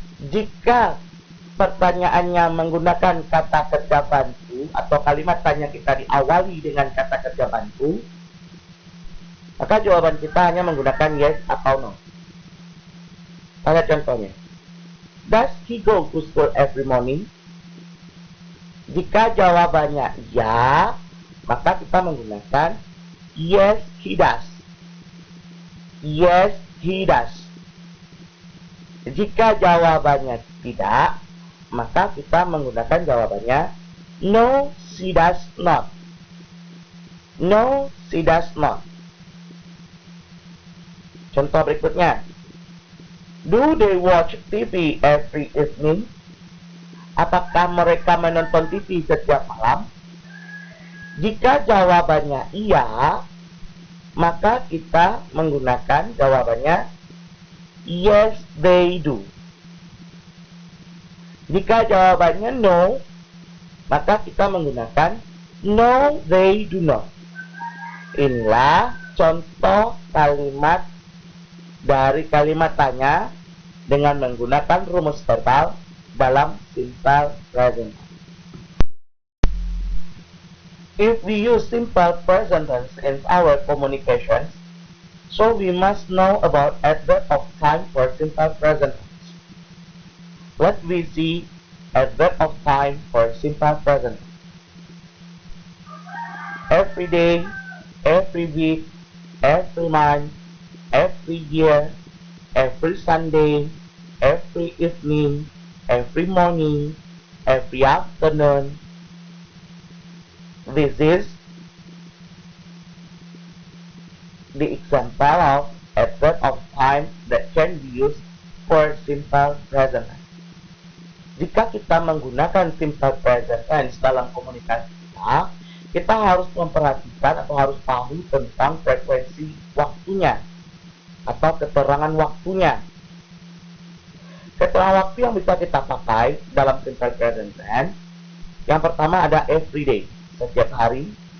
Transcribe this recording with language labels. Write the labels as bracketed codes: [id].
[id] Jika pertanyaannya menggunakan kata kerja bantu atau kalimat tanya kita diawali dengan kata kerja bantu, maka jawaban kita hanya menggunakan yes atau no. Lihat contohnya. [en] Does he go to school every morning? [id] Jika jawabannya ya, maka kita menggunakan [en] yes, he does. Yes, he does. [id] Jika jawabannya tidak, maka kita menggunakan jawabannya [en] no, she does not. No, she does not. [id] Contoh berikutnya. [en] Do they watch TV every evening? [id] Apakah mereka menonton TV setiap malam? Jika jawabannya iya, maka kita menggunakan jawabannya [en] yes, they do. [id] Jika jawabannya no, maka kita menggunakan [en] no, they do not. [id] Inilah contoh kalimat dari kalimat tanya dengan menggunakan rumus verbal dalam simple present. [en] If we use simple present tense in our communications, so we must know about adverb of time for simple present tense. Let me see adverb of time for simple present tense. Every day, every week, every month, every year, every Sunday, every evening, every morning, every afternoon. This is the example of adverb of time that can be used for simple present tense. [id] Jika kita menggunakan simple present tense dalam komunikasi kita harus memperhatikan atau harus tahu tentang frekuensi waktunya atau keterangan waktunya. Keterangan waktu yang bisa kita pakai dalam simple present tense, yang pertama ada every day, setiap hari.